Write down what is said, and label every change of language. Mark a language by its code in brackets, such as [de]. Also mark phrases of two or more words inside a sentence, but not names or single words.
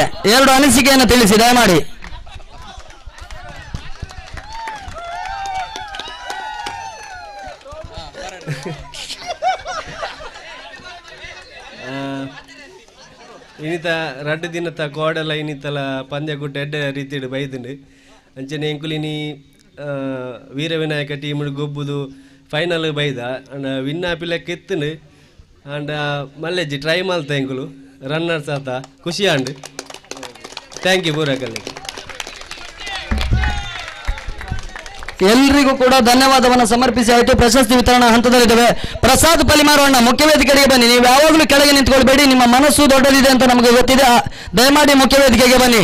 [kn] 2 ಅನಿಸಿಕೆಯನ್ನು ತಿಳಿಸಿ ದಯಮಾಡಿ. [tcy] ಇನಿತ 2 ದಿನದ ಕೋಡೆಲ್ಲ ಇನಿತಲ ಪಂದ್ಯಗುಟ್ಟ ಎಡ್ಡೆ ರೀತಿ ಬೈದುಂಡು ಅಂಚನೆ ಎಂಕುಲಿನಿ ವೀರ ವಿನಾಯಕ ಟೀಮ್ ಗೊಬ್ಬುದು ಫೈನಲ್ ಬೈದ [en] and win [tcy] ಆಪಿಲಕ್ಕೆ ಎತ್ತುಂಡು ಅಂಡ್ ಮಲ್ಲೆಜ್ಜಿ ಟ್ರೈ ಮಲ್ತ ಎಂಕುಲು ರನ್ನರ್ಸ್ ಆತ ಖುಷಿ [en] and thank you [tcy] ಬೂರಕಲ್ಲಿ. [kn] ಎಲ್ರಿಗೂ ಕೂಡ ಧನ್ಯವಾದವನ್ನು ಸಮರ್ಪಿಸಿ ಆಯಿತು. ಪ್ರಶಸ್ತಿ ವಿತರಣಾ ಹಂತದಲ್ಲಿದ್ದೇವೆ. ಪ್ರಸಾದ್ ಪಲಿಮಾರಣ್ಣ, ಮುಖ್ಯ ವೇದಿಕೆಗೆ ಬನ್ನಿ. ನೀವು ಯಾವಾಗಲೂ ಕೆಳಗೆ ನಿಂತ್ಕೊಳ್ಬೇಡಿ, ನಿಮ್ಮ ಮನಸ್ಸು ದೊಡ್ಡದಿದೆ ಅಂತ ನಮಗೆ ಗೊತ್ತಿದೆ. ದಯಮಾಡಿ ಮುಖ್ಯ ವೇದಿಕೆಗೆ ಬನ್ನಿ.